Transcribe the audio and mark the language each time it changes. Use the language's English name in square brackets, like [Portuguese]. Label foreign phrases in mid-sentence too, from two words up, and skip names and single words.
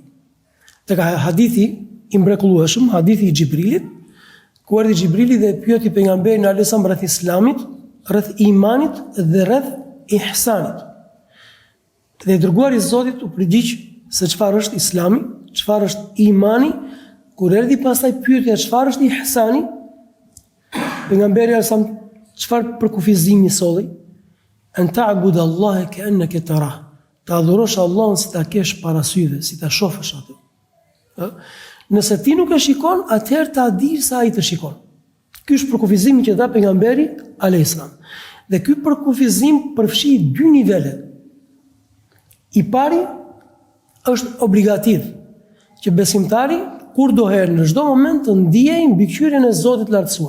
[Albanian] Tek hadithi i mrekullueshëm, hadithi i Xhibrilit, ku erdhi Xhibrili dhe pyeti pejgamberin [Arabic] عليه السلام [Albanian] rreth islamit, rreth imanit dhe rreth ihsanit. Dhe i dërguari i Zotit u përgjigj se çfarë është islami, çfarë është imani. Kur erdhi pastaj pyetja çfarë është ihsani, pejgamberi [Arabic] عليه السلام [Albanian] çfarë përkufizimi solli? [Arabic] أن تعبد الله كأنك تراه. [Albanian] Ta adhurosh Allahun si ta kesh para syve, si ta shohësh atë. Nëse ti nuk e shikon, atëherë ta di se ai të shikon. Ky është përkufizimi që dha pejgamberi [Arabic] عليه السلام. [Albanian] Dhe ky përkufizim përfshi dy nivele. I pari është obligativ, që besimtari kurdoherë në çdo moment të ndiejë mbikëqyrjen e Zotit Lartësuar.